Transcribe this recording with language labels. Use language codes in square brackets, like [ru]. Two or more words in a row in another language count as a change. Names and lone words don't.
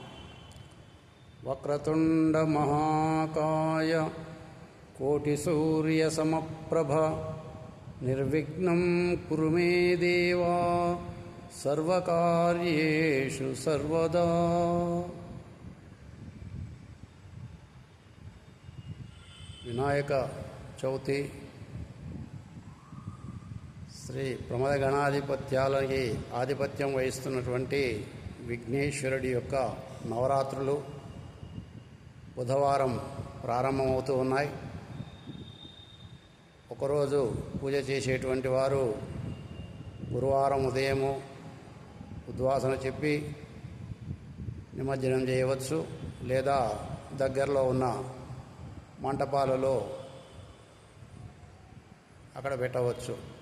[sa] वक्रतुंड महाकाय कोटिसूर्यसमप्रभ निर्विघ्नं कुरु मे देवा सर्वकार्येषु सर्वदा। [te] వినాయక చవితి శ్రీ ప్రమద గణాధిపత్యాలకి ఆధిపత్యం వహిస్తున్నటువంటి విఘ్నేశ్వరుడి యొక్క నవరాత్రులు బుధవారం ప్రారంభమవుతూ ఉన్నాయి. ఒకరోజు పూజ చేసేటువంటి వారు గురువారం ఉదయము ఉద్వాసన చెప్పి నిమజ్జనం చేయవచ్చు, లేదా దగ్గరలో ఉన్న మంటపాలలో అక్కడ పెట్టవచ్చు.